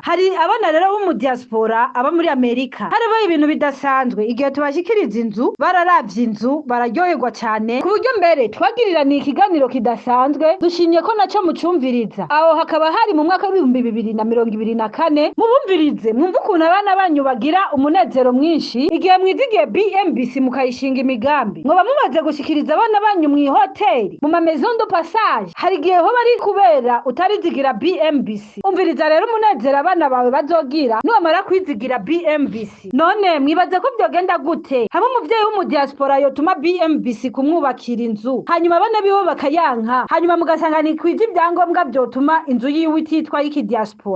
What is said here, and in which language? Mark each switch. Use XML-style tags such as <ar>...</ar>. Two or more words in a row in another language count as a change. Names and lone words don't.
<rn>Hari abana rero bo mu diaspora aba muri Amerika. Harabaye ibintu bidasanzwe igihe tubashikiriza inzu bararavye inzu bararyoherwa cyane ku buryo mbere twagirirana ikiganiro kidasanzwe dushimye ko naco mucumviriza. Aho hakaba hari mu mwaka w'ibihumbi 2024 mubumvirize mwumva ukuntu abana banyu bagira umunezero mwinshi igihe mwizigiye BMBC mukayishinga imigambi. Mwoba mumaze gushikiriza abana banyu mu hoteli mu</rn> <fr>maison de passage</fr> <rn>hari igihe ho bari kubera utarizigira BMBC. Umviriza rero umunezero abana bawe bazogira numara kwizigira BMBC. None mwibaze ko byogenda gute hamwe umuvyeyi wo mu diaspora yotuma BMBC kumwubakira inzu hanyuma abana bibo bakayanka hanyuma mugasanga ni kwije ibyangombwa byotuma inzu yiwe ititwa iki diaspora.</rn>